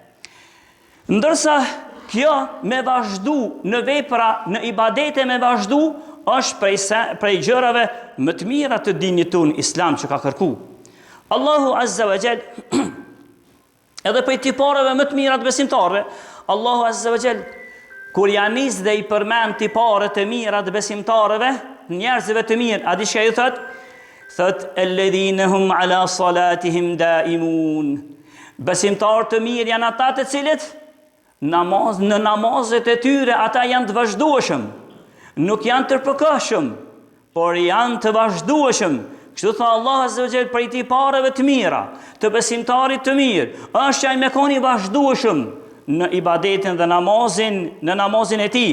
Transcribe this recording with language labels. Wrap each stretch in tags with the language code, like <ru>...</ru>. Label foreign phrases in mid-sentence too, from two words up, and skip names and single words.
<sq>Ndërsa kjo me vazhdu në vepra, në ibadete me vazhdu, është prej gjërave më të mira të dinit tonë islam që ka kërku.</sq> <ar>الله عز وجل,</ar> <sq>edhe prej tipareve më të mira të besimtarëve,</sq> <ar>الله عز وجل,</ar> <sq>kur janë nis dhe i përmend tipare të mira të besimtarëve, njerëzve të mirë, a di çka ju thot? Thot</sq> <ar>الذين هم على صلاتهم دائمون.</ar> <sq>Besimtarë të mirë janë ata të cilët në namazet e tyre ata janë të vazhdueshëm. Nuk janë të përkohshëm, por janë të vazhdueshëm. Kështu tha</sq> <ar>الله عز وجل</ar> <sq>për tipareve të mira, të besimtarit të mirë, është ai me qenë i vazhdueshëm në ibadetin dhe në namazin e tij.</sq>